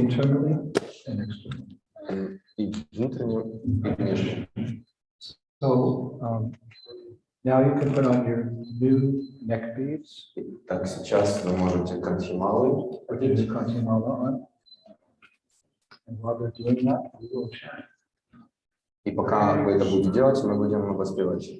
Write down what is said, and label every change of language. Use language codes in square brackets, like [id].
[en] internally and externally. [ru] и внутренне, и внешне. [en] So now you can put on your new neck beads, [ru] Так, сейчас вы можете канчималы [en] put your [ru] одеть. [en] kanchimala on. And while they're doing that, we will chant. [ru] И пока вы это будете делать, мы будем воспевать.